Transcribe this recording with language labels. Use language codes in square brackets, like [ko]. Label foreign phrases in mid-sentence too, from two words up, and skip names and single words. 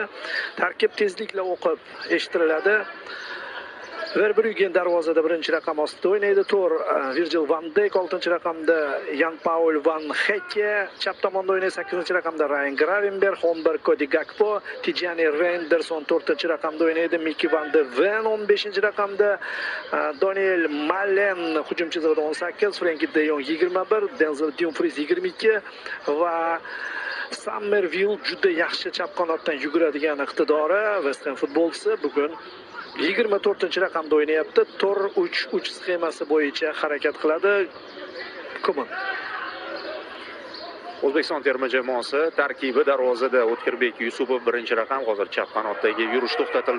[uz] Tarkib tezlikla o'qib eshitiriladi. Verbruggen darvozada birinchi raqam ostida o'ynaydi. Tor Virgil van Dijk, 6-raqamda Jan-Paul Van Hekke, chap tomonda o'ynaydi 8-raqamda Ryan Gravenberg, Holmberg, Cody Gakpo, Tijani Renderson 4-raqamda o'ynaydi, Mickey van de Ven 15-raqamda, Daniel Malen hujum chizig'ida 18, Frenkie de Jong 21, Denzel Dumfries 22 va Summerville juda yaxshi chap qanotdan yuguradigan iqtidori West Ham futbolchisi bugun 24-raqamda o'ynayapti. Tor 3-3 sxemasi bo'yicha harakat qiladi. Ko'min. O'zbekiston terma jamoasi tarkibi darvozada O'tkirbek Yusupov birinchi raqam, hozir chap qanotdagi yurish to'xtatildi.